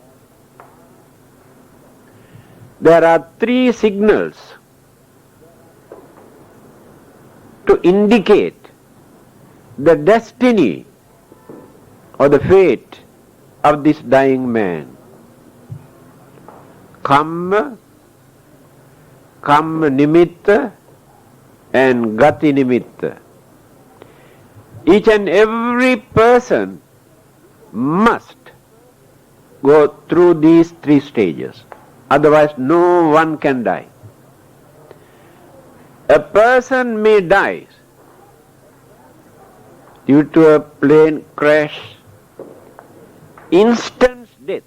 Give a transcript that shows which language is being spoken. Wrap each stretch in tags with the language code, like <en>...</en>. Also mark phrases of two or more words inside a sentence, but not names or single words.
<en>There are 3 signals to indicate the destiny or the fate of this dying man.</en> <pi>Kamma, Kamma nimitta and Gati nimitta.</pi> <en>Each and every person must go through these 3 stages. Otherwise no one can die. A person may die due to a plane crash, instant death.</en>